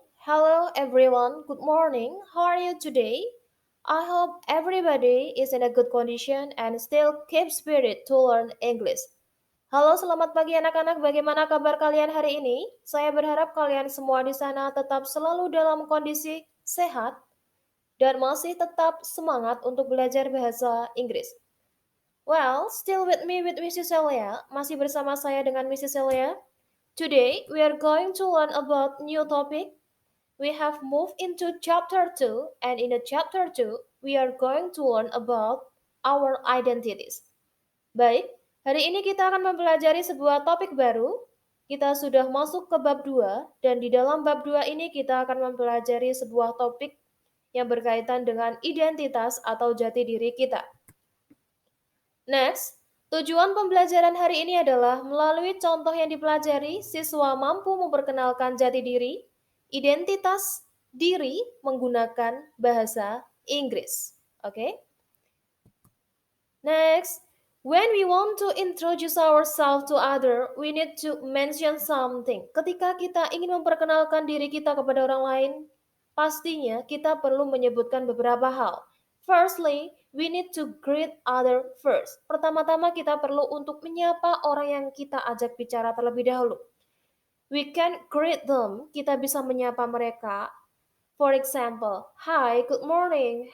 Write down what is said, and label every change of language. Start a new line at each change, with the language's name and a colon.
English: Hello everyone, good morning. How are you today? I hope everybody is in a good condition and still keep spirit to learn English.
Indonesian: Halo, selamat pagi anak-anak. Bagaimana kabar kalian hari ini? Saya berharap kalian semua di sana tetap selalu dalam kondisi sehat dan masih tetap semangat untuk belajar bahasa Inggris.
English: Well, still with me with Mrs. Celia.
Indonesian: Masih bersama saya dengan Mrs. Celia.
English: Today, we are going to learn about new topic. We have moved into chapter 2 and in the chapter 2, we are going to learn about our identities.
Indonesian: Baik, hari ini kita akan mempelajari sebuah topik baru. Kita sudah masuk ke bab 2 dan di dalam bab 2 ini kita akan mempelajari sebuah topik yang berkaitan dengan identitas atau jati diri kita. Next, tujuan pembelajaran hari ini adalah melalui contoh yang dipelajari, siswa mampu memperkenalkan jati diri, identitas diri menggunakan bahasa Inggris. Oke?
English: Next, when we want to introduce ourselves to other, we need to mention something.
Indonesian: Ketika kita ingin memperkenalkan diri kita kepada orang lain, pastinya kita perlu menyebutkan beberapa hal.
English: Firstly, we need to greet other first.
Indonesian: Pertama-tama kita perlu untuk menyapa orang yang kita ajak bicara terlebih dahulu.
English: We can greet them,
Indonesian: kita bisa menyapa mereka.
English: For example, hi, good morning.